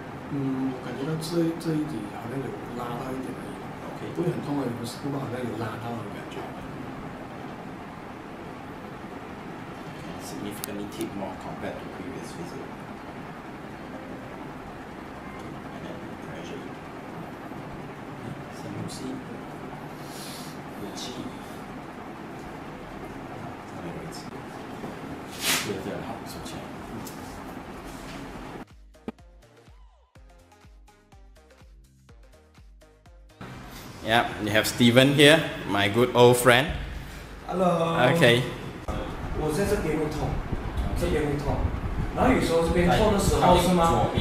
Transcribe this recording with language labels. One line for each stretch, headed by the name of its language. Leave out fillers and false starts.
Chinese: 我感觉到这一里好像有拉到一点而已。 OK， 不会很痛而已，不过好像有拉到的感觉。
English: Significantly tick more compared to previous visit. And then pressure.
Chinese: 深呼吸，呼气。这个位置，对，好，收起来。
English: Yeah, you have Steven here, my good old friend. Hello. Okay.
Chinese: 我在这边会痛，这边会痛，然后有时候这边痛的时候是吗？